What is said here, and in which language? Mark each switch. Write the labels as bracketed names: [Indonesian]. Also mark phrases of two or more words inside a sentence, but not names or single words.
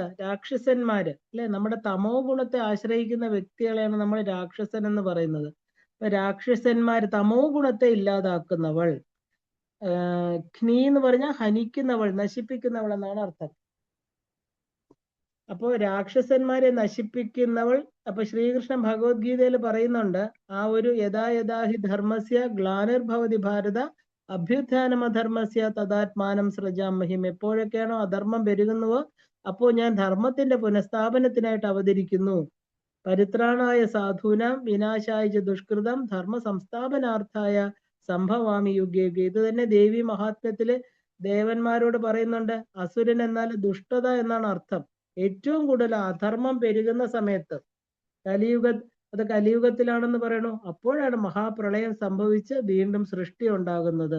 [Malayalam] രാക്ഷസന്മാര് അല്ലെ, നമ്മുടെ തമോ ഗുണത്തെ ആശ്രയിക്കുന്ന വ്യക്തികളെയാണ് നമ്മൾ രാക്ഷസൻ എന്ന് പറയുന്നത്. രാക്ഷസന്മാര്, തമോ ഗുണത്തെ ഇല്ലാതാക്കുന്നവൾ. ഖ്നി എന്ന് പറഞ്ഞാൽ ഹനിക്കുന്നവൾ, നശിപ്പിക്കുന്നവൾ എന്നാണ് അർത്ഥം. അപ്പോ രാക്ഷസന്മാരെ നശിപ്പിക്കുന്നവൾ. അപ്പൊ ശ്രീകൃഷ്ണൻ ഭഗവത്ഗീതയിൽ പറയുന്നുണ്ട്, ആ ഒരു [Sanskrit] യഥാ യഥാ ഹി ധർമ്മസ്യ ഗ്ലാനിർഭവതി ഭാരത അഭ്യുത്ഥാനമധർമ്മസ്യ തദാത്മാനം സൃജാമഹിം. [Malayalam] എപ്പോഴൊക്കെയാണോ അധർമ്മം പെരുകുന്നുവോ അപ്പോൾ ഞാൻ ധർമ്മത്തിന്റെ പുനഃസ്ഥാപനത്തിനായിട്ട് അവതരിക്കുന്നു. [Sanskrit] പരിത്രാണായ സാധൂനാം വിനാശായ ദുഷ്കൃതം ധർമ്മ സംസ്ഥാപനാർത്ഥായ സംഭവാമി യുഗേ യുഗേ. [Malayalam] ഇത് തന്നെ ദേവി മഹാത്മ്യത്തില് ദേവന്മാരോട് പറയുന്നുണ്ട്. അസുരൻ എന്നാൽ ദുഷ്ടത എന്നാണ് അർത്ഥം. ഏറ്റവും കൂടുതൽ അധർമ്മം പെരുകുന്ന സമയത്ത് അത് കലിയുഗത്തിലാണെന്ന് പറയണു. അപ്പോഴാണ് മഹാപ്രളയം സംഭവിച്ച് വീണ്ടും സൃഷ്ടി ഉണ്ടാകുന്നത്.